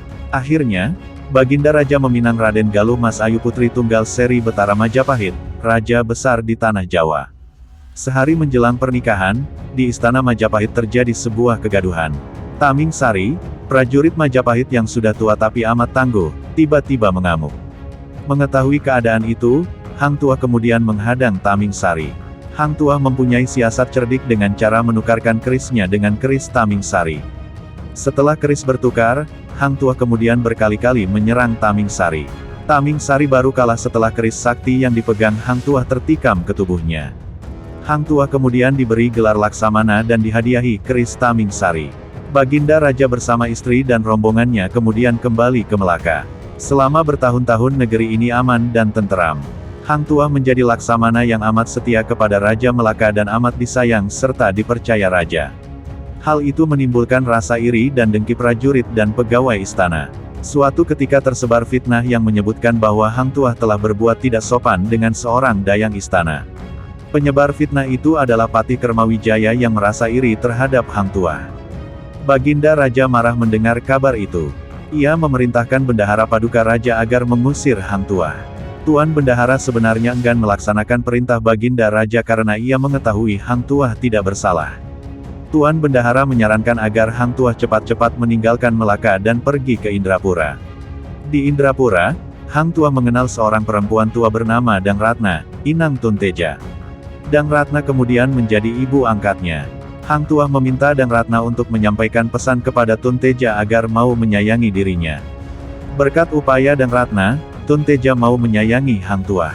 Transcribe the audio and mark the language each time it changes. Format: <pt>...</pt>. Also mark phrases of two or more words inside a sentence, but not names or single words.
<id>Akhirnya, Baginda Raja meminang Raden Galuh Mas Ayu putri tunggal Seri Betara Majapahit, Raja Besar di Tanah Jawa. Sehari menjelang pernikahan, di Istana Majapahit terjadi sebuah kegaduhan. Taming Sari, prajurit Majapahit yang sudah tua tapi amat tangguh, tiba-tiba mengamuk. Mengetahui keadaan itu, Hang Tuah kemudian menghadang Taming Sari. Hang Tuah mempunyai siasat cerdik dengan cara menukarkan kerisnya dengan keris Taming Sari. Setelah keris bertukar, Hang Tuah kemudian berkali-kali menyerang Taming Sari. Taming Sari baru kalah setelah keris sakti yang dipegang Hang Tuah tertikam ke tubuhnya. Hang Tuah kemudian diberi gelar Laksamana dan dihadiahi keris Taming Sari. Baginda Raja bersama istri dan rombongannya kemudian kembali ke Melaka. Selama bertahun-tahun negeri ini aman dan tenteram. Hang Tuah menjadi Laksamana yang amat setia kepada Raja Melaka dan amat disayang serta dipercaya Raja. Hal itu menimbulkan rasa iri dan dengki prajurit dan pegawai istana. Suatu ketika tersebar fitnah yang menyebutkan bahwa Hang Tuah telah berbuat tidak sopan dengan seorang dayang istana. Penyebar fitnah itu adalah Patih Kermawijaya yang merasa iri terhadap Hang Tuah. Baginda Raja marah mendengar kabar itu. Ia memerintahkan Bendahara Paduka Raja agar mengusir Hang Tuah. Tuan Bendahara sebenarnya enggan melaksanakan perintah Baginda Raja karena ia mengetahui Hang Tuah tidak bersalah. Tuan Bendahara menyarankan agar Hang Tuah cepat-cepat meninggalkan Melaka dan pergi ke Indrapura. Di Indrapura, Hang Tuah mengenal seorang perempuan tua bernama Dang Ratna, inang Tunteja. Dang Ratna kemudian menjadi ibu angkatnya. Hang Tuah meminta Dang Ratna untuk menyampaikan pesan kepada Tunteja agar mau menyayangi dirinya. Berkat upaya Dang Ratna, Tunteja mau menyayangi Hang Tuah.</id>